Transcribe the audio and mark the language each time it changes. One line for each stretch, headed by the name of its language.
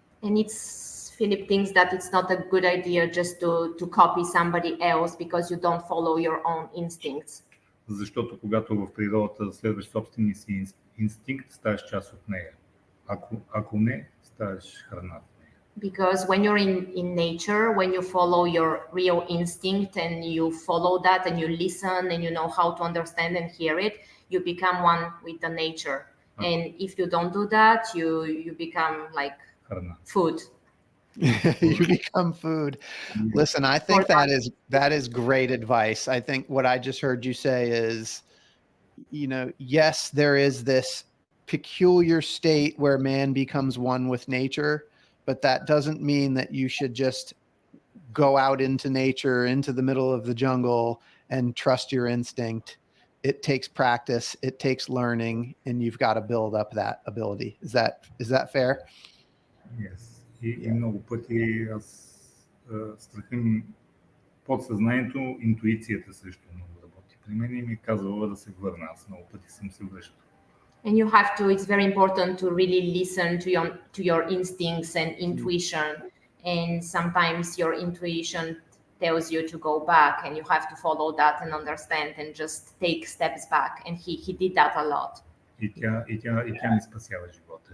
English: And Philip thinks that it's not a good idea just to copy somebody else because you don't follow your own instincts.
Bulgarian: Защото когато в природата следваш собствения си инстинкт, ставаш част от нея. Ако не, ставаш храна.
English: Because when you're in nature, when you follow your real instinct and you follow that and you listen and you know how to understand and hear it, you become one with the nature. And if you don't do that, you become like food. You become food. Listen, I think that is great advice. I think what I just heard you say is, yes, there is this peculiar state where man becomes one with nature, but that doesn't mean that you should just go out into nature, into the middle of the jungle and trust your instinct. It takes practice, it takes learning, and you've got to build up that ability. Is that fair? Yes.
Bulgarian: И много пъти аз страха ми, подсъзнанието, интуицията също много работи. При мен и ми е казвала да се върна. Аз много пъти съм се връщал.
English: And you have to, it's very important to really listen to your instincts and intuition. And sometimes your intuition tells you to go back and you have to follow that and understand and just take steps back. And he did that a lot.
Bulgarian: И тя ми спасява живота.